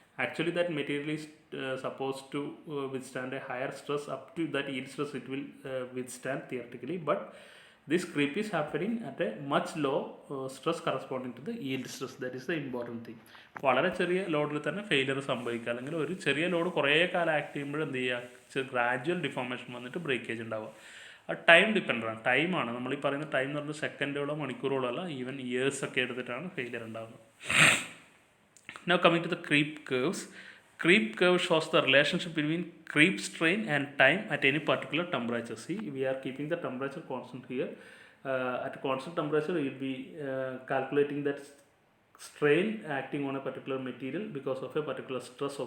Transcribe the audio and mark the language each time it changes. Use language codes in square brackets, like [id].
[en] Actually that material is supposed to withstand a higher stress. Up to that yield stress it will withstand theoretically, but This creep is happening at a much low stress corresponding to the yield stress. That is the important thing. [ml] വളരെ ചെറിയ ലോഡിൽ തന്നെ failure സംഭവിക്കുക, അല്ലെങ്കിൽ ഒരു ചെറിയ load കുറേ കാലം ആക്ട് ചെയ്യുമ്പോൾ എന്ത് ചെയ്യുക, ഗ്രാജുവൽ ഡിഫോർമേഷൻ വന്നിട്ട് ബ്രേക്കേജ് ഉണ്ടാവുക. അത് ടൈം ഡിപ്പെൻഡൻ്റ് ആണ്, ടൈമാണ്. നമ്മൾ ഈ പറയുന്ന ടൈം എന്ന് പറഞ്ഞാൽ സെക്കൻഡുകളോ മണിക്കൂറുകളോ അല്ല, ഈവൻ ഇയേഴ്സ് ഒക്കെ എടുത്തിട്ടാണ് ഫെയിലിയർ ഉണ്ടാകുന്നത്. [en] Now coming to the creep curves. Creep curve shows the relationship between creep strain and time at any particular temperature. See, we are keeping the temperature constant here. At a constant temperature, we will be calculating that strain acting on a particular material because of a particular stress.